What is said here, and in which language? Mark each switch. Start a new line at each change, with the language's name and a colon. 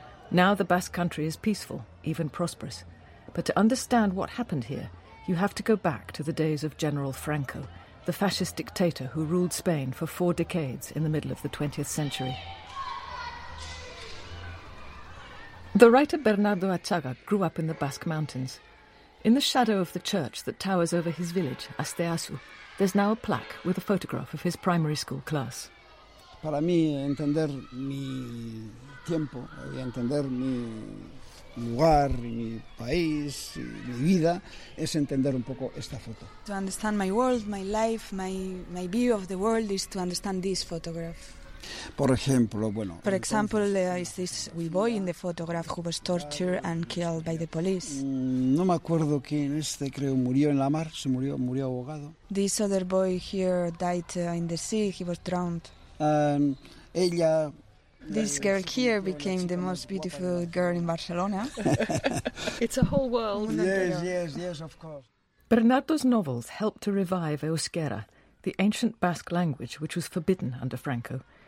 English: Now the Basque country is peaceful, even prosperous. But to understand what happened here, you have to go back to the days of General Franco, the fascist dictator who ruled Spain for 4 decades in the middle of the 20th century. The writer Bernardo Achaga grew up in the Basque Mountains. In the shadow of the church that towers over his village, Asteasu, there's now a plaque with a photograph of his primary school class.
Spanish: Para mí entender mi tiempo y entender mi lugar, mi país, mi vida, es entender un poco esta foto.
English: To understand my world, my life, my view of the world is to understand this photograph.
Spanish: Por ejemplo, bueno.
English: For example, is this wee boy in the photograph who was tortured and killed by the police?
Spanish: No me acuerdo quién este, creo, murió en la mar, se murió, murió ahogado.
English: This other boy here died in the sea, he was drowned.
Spanish: Ella.
English: This girl here became the most beautiful girl in Barcelona. It's a whole world. Yes, of course. Bernardo's novels helped to revive Euskera, the ancient Basque language which was forbidden under Franco.